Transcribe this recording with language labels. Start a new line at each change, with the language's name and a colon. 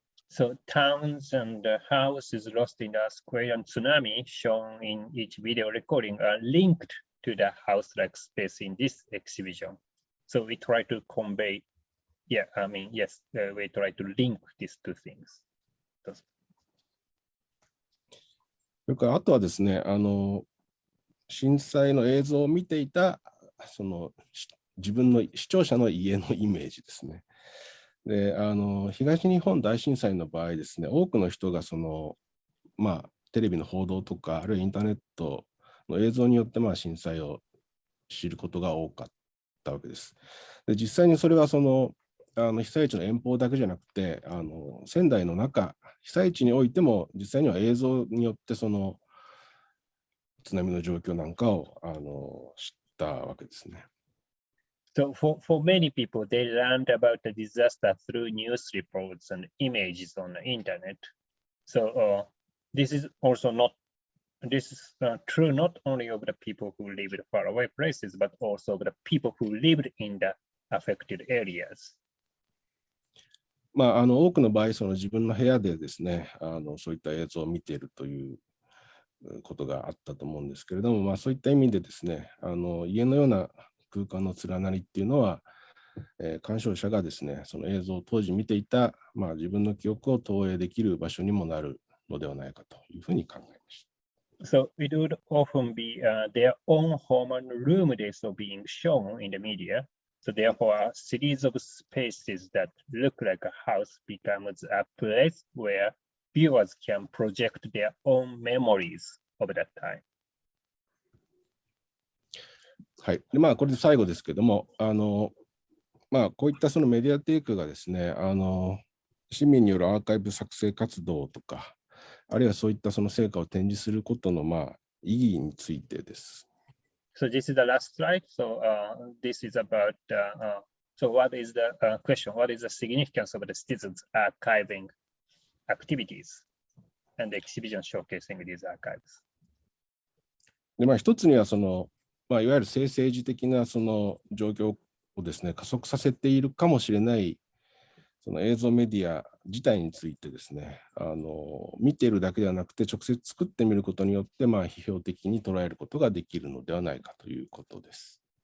English: So towns and houses lost in the earthquake and tsunami shown in each video recording are linked to the house-like space in this exhibition. So we try to convey, we try to link these two things.
Japanese: それからあとはですね、震災の映像を見ていた自分の視聴者の家のイメージですね。で、東日本大震災の場合ですね、多くの人がテレビの報道とか、あるいはインターネットの映像によって震災を知ることが多かったわけです。で、実際にそれは被災地の遠方だけじゃなくて、仙台の中、被災地においても実際には映像によって津波の状況なんかを知ったわけですね。
English: So for many people, they learned about the disaster through news reports and images on the internet. So this is true not only of the people who lived far away places, but also of the people who lived in the affected areas.
Japanese: 多くの場合、自分の部屋でですね、そういった映像を見ているということがあったと思うんですけれども、そういった意味でですね、家のような空間の連なりっていうのは、鑑賞者がですね、その映像を当時見ていた、自分の記憶を投影できる場所にもなるのではないかというふうに考えました。
English: So it would often be their own home and room they saw being shown in the media. So therefore, a series of spaces that look like a house becomes a place where viewers can project their own memories of that time.
Japanese: はい。で、これで最後ですけども、こういったそのメディアテイクがですね、市民によるアーカイブ作成活動とか、あるいはそういったその成果を展示することの意義についてです。
English: So this is the last slide. So this is about, so what is the question? What is the significance of the citizens archiving activities and the exhibition showcasing these archives?
Japanese: で、一つにはその、いわゆる性政治的なその状況をですね、加速させているかもしれないその映像メディア自体についてですね、見ているだけではなくて直接作ってみることによって批評的に捉えることができるのではないかということです。